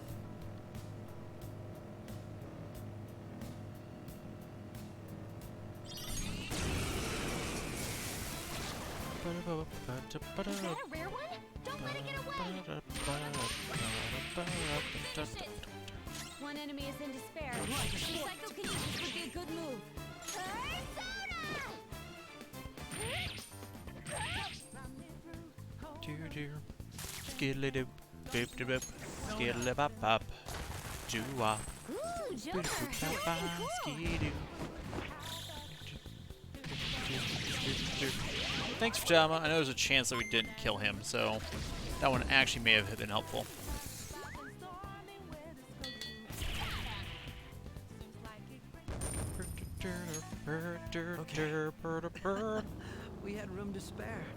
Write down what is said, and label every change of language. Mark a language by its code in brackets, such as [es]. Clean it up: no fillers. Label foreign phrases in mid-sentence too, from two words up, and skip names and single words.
[en] Is that a rare one? Don't let it get away! One enemy is in despair. Psychokinesis would be a good move. Skiddly-doo, boop-de-boop, skiddly-bop-bop, doo-wah, Ooh, Joker! boop-de-boop-bop, skidoo. Thanks, Fatama. I know there's a chance that we didn't kill him, so that one actually may have been helpful. We had room to spare.